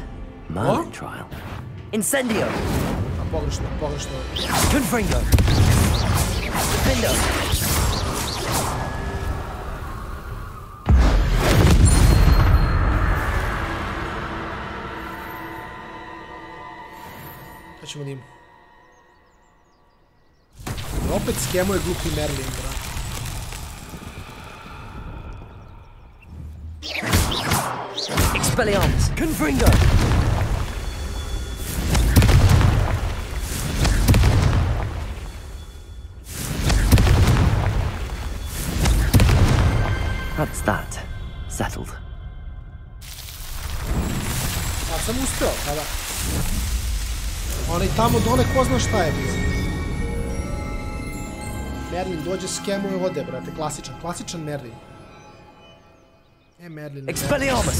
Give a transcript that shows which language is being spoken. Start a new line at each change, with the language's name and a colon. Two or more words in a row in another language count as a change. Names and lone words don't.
Serbian: Merlin trial. Incendio! Pogrešno. Confringo! Defendo! Šta ćemo da imamo? Opet skemuje glupi Merlin, brate. Expelliarmus! Confringo!
English: That's that. Settled.
Serbian: Sad sam uspeo, kada? Onaj tamo dole ko zna šta je bio. Merlin dođe, skemuje, ode, brate. Klasičan Merlin. Merlin. Expelliarmus!